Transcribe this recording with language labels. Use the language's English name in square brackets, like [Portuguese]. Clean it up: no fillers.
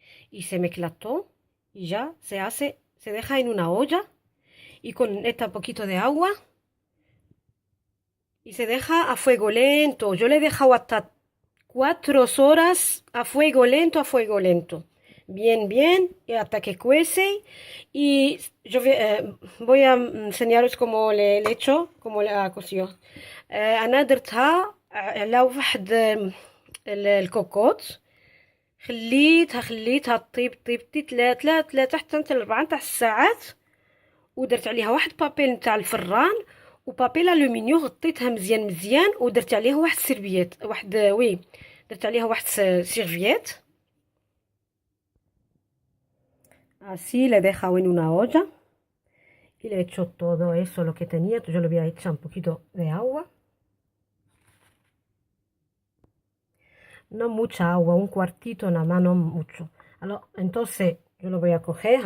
[Spanish] Y se mezcla todo y ya se deja en una olla y con un poquito de agua y se deja a fuego lento. Yo le he dejado hasta 4 horas a fuego lento. Bien, bien, y hasta que cuece. Y yo voy a enseñaros cómo le he hecho, cómo le cocido. [Arabic] أنا درتها على واحد الكوكوط خليتها طيب 3 حتى 4 تاع الساعات ودرت عليها واحد بابيل نتاع الفران وبابيل الومنيوم غطيتها مزيان ودرت عليها واحد سيرفيات درت عليها واحد سيرفيات. [Spanish] Así le he dejado en una olla y le he hecho todo eso lo que tenía. Yo le voy a echar un poquito de agua. No mucha agua, un cuartito nada más, no mucho. Entonces yo lo voy a coger.